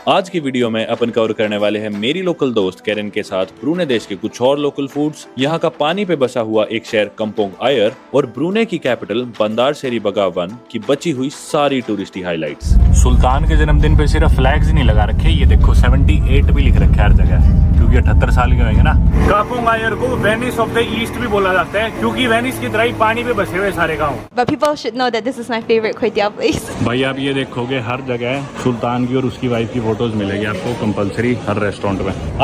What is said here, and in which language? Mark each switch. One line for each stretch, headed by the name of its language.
Hindi: आज की वीडियो में अपन कवर करने वाले हैं मेरी लोकल दोस्त कैरन के साथ ब्रूने देश के कुछ और लोकल फूड्स, यहाँ का पानी पे बसा हुआ एक शहर कंपोंग आयर और ब्रूने की कैपिटल बंदार शेरी बगावन की बची हुई सारी टूरिस्टी हाइलाइट्स। सुल्तान के जन्मदिन पे सिर्फ फ्लैग्स ही नहीं लगा रखे, ये देखो 78 भी लिख रखे हर जगह, क्योंकि 78 साल के होंगे ना। कापुंग आयर को वेनिस ऑफ द ईस्ट भी बोला जाता है, क्योंकि वेनिस की तरह ही पानी पे बसे हुए सारे गाँव।
English: But people should know that this is my favorite kway teow place.
Hindi: भाई आप ये देखोगे हर जगह सुल्तान की और उसकी वाइफ की फोटोज मिलेगी आपको कंपलसरी हर रेस्टोरेंट में।